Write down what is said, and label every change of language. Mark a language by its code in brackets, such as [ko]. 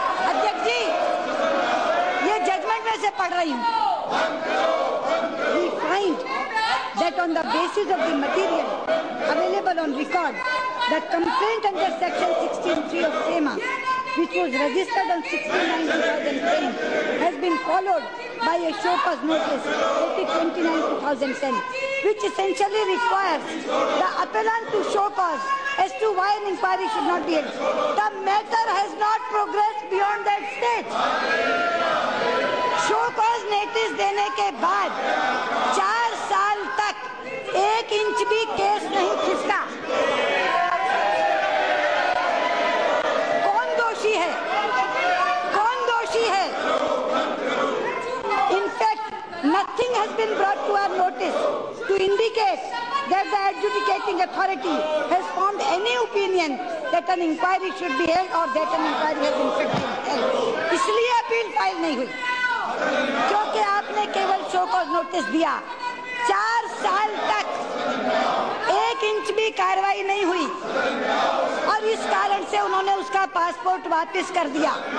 [hi] अध्यक्ष जी, ये जजमेंट में से पढ़ रही हूँ। [en] We find that on the basis of the material available on record, the complaint under section 16(3) of SEMA, which was registered on 16/9/2010, has been followed by a show cause notice 30/29/2010, which essentially requires the appellant to show cause as to why an inquiry should not be held. The matter has not progressed beyond that stage. [hi] Show cause notice देने के बाद 4 साल तक 1 inch भी case नहीं खिसका। कौन दोषी है? कौन दोषी है? [en] In fact, nothing has been brought to our notice to indicate that the adjudicating authority has formed any opinion that an inquiry should be held or that an inquiry has in fact been held. [hi] इसलिए appeal file नहीं हुई क्योंकि आपने केवल show cause notice दिया। 4 साल तक 1 inch भी कार्रवाई नहीं हुई और इस कारण से उन्होंने उसका पासपोर्ट वापस कर दिया।